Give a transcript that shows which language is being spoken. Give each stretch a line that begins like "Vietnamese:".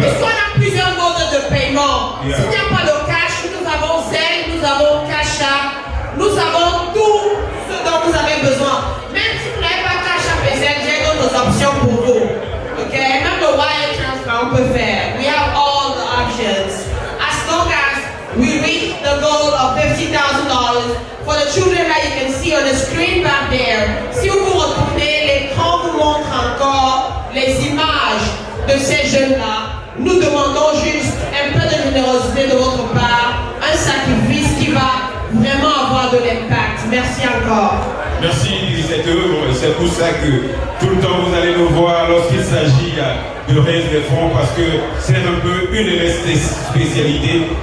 French: Puisqu'on a plusieurs modes de paiement. Yeah. S'il n'y a pas de cash, nous avons Zelle, nous avons Cash App, nous avons tout ce dont vous avez besoin. Même si vous n'avez pas Cash App et Zelle, j'ai d'autres options pour vous. Ok? Même le wire transfer, on peut faire.
English: We have all the options. As long as we reach the goal of $50,000 for the children that you can see on the screen back there.
French: Si vous retournez, l'écran vous montre encore les images de ces jeunes-là. Nous demandons juste un peu de générosité de votre part, un sacrifice qui va vraiment avoir de l'impact. Merci encore. Merci cette œuvre, c'est pour ça que tout le temps vous allez nous voir lorsqu'il s'agit de raise des fonds parce que c'est un peu une de mes spécialités.